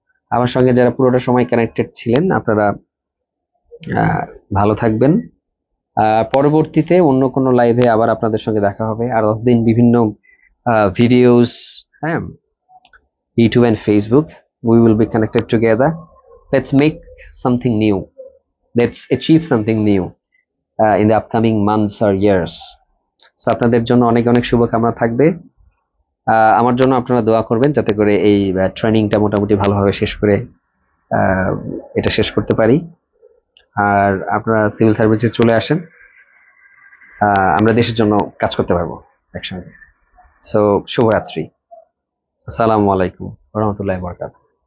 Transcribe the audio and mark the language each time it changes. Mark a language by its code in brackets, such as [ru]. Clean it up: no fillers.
[bn] আমার সঙ্গে যারা পুরোটা সময় কানেক্টেড ছিলেন আপনারা ভালো থাকবেন। পরবর্তীতে অন্য কোনো লাইভে আবার আপনাদের সঙ্গে দেখা হবে, আর দিন বিভিন্ন ভিডিওস, হ্যাঁ, YouTube and Facebook, [en] we will be connected together. Let's make something new, let's achieve something new in the upcoming months or years. [bn] So আপনাদের জন্য অনেক অনেক শুভকামনা থাকবে। আমার জন্য আপনারা দোয়া করবেন যাতে করে এই ট্রেনিংটা মোটামুটি ভালোভাবে শেষ করে এটা শেষ করতে পারি। আর আপনারা সিভিল সার্ভিসে চলে আসেন, আমরা দেশের জন্য কাজ করতে পারবো একসঙ্গে। সো শুভরাত্রি, আসসালামু আলাইকুম ওয়া রাহমাতুল্লাহি ওয়া বারাকাতুহু।